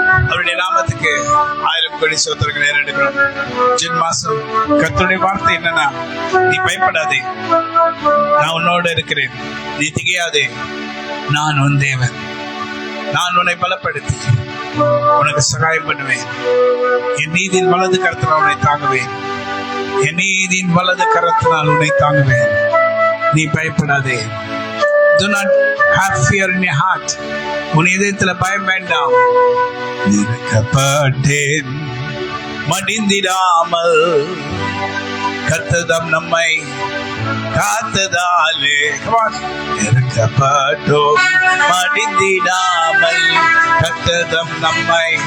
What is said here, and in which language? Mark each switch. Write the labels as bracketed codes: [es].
[ta] அவருடைய நாமத்துக்கு 1000 கோடி ஸ்தோத்திரங்களை ஏறெடுக்கிறோம். ஜூன் மாசம் கர்த்தருடைய வார்த்தை என்னன்னா, நீ பயப்படாதே, நான் உன்னோடு இருக்கிறேன், நீ திகையாதே, நான் உன் தேவன், நான் உன்னை பலப்படுத்தி உனக்கு சகாயம் பண்ணுவேன், என் நீதியின் வலது கரத்தினால் உன்னை தாங்குவேன், என் நீதியின் வலது கரத்தினால் உன்னை தாங்குவேன், நீ பயப்படாதே. [en] Do not have fear in your heart. [ta] உன் இதயத்தில் பயம் வேண்டாம். நெருக்கப்பட்டேன் மடிந்திடாமல் கர்த்தர் நம்மை காத்ததாலே நெருக்கப்பட்டோம் மடிந்திடாமல் கர்த்தர் நம்மை